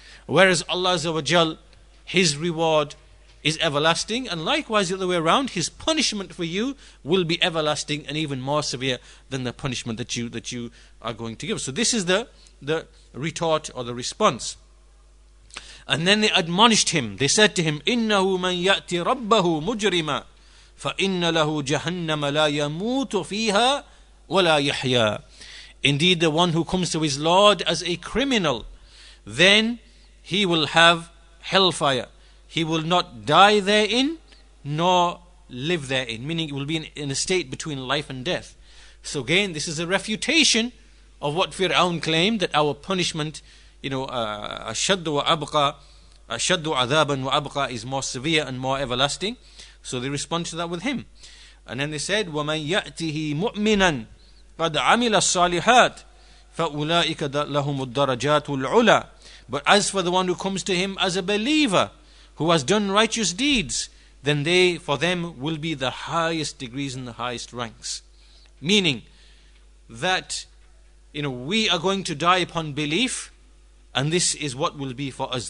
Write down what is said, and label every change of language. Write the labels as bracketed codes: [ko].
[en] Whereas Allah Azza wa Jal, His reward is everlasting, and likewise the other way around, His punishment for you will be everlasting and even more severe than the punishment that you are going to give. So this is the retort or the response. And then they admonished him. They said to him, [ar] إِنَّهُ مَنْ يَأْتِ رَبَّهُ مُجْرِمًا فَإِنَّ لَهُ جَهَنَّمَ لَا يَمُوتُ فِيهَا وَلَا يَحْيَا. [en] Indeed, the one who comes to his Lord as a criminal, then he will have hellfire. He will not die therein, nor live therein. Meaning, it will be in a state between life and death. So again, this is a refutation of what Fir'aun claimed, that our punishment, [ar] ashaddu wa abqa, ashaddu adhaban wa abqa, [en] is more severe and more everlasting. So they respond to that with him. And then they said, [ar] وَمَنْ يَأْتِهِ مُؤْمِنًا قَدْ عَمِلَ الصَّالِحَاتِ فَأُولَٰئِكَ لَهُمُ الدَّرَجَاتُ الْعُلَى. [en] But as for the one who comes to him as a believer, who has done righteous deeds, then for them will be the highest degrees and the highest ranks. Meaning that we are going to die upon belief, and this is what will be for us.